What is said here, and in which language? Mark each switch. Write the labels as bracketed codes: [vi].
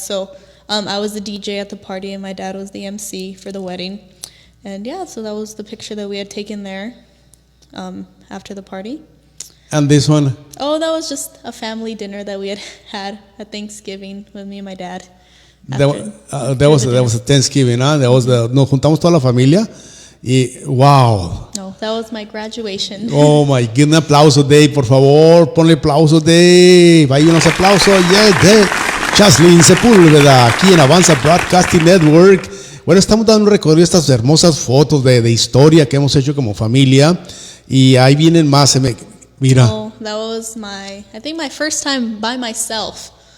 [en] So I was the DJ at the party, and my dad was the MC for the wedding. And yeah, so that was the picture that we had taken there after the party. And this one? Oh, that was just a family dinner that we had at Thanksgiving with me and my dad. That was a Thanksgiving, ¿ah? [es] Nos juntamos toda la familia y wow. [en] No, that was my graduation. Oh my, give [es] un aplauso, Dave, por favor, ponle aplauso, Dave. Hay unos aplausos, yes, Dave. Jazlyn Sepulveda, aquí en Avanza Broadcasting Network. Bueno, estamos dando un recorrido de estas hermosas fotos de historia que hemos hecho como familia y ahí vienen más. Mira. [en] Oh, that was I think my first time by myself.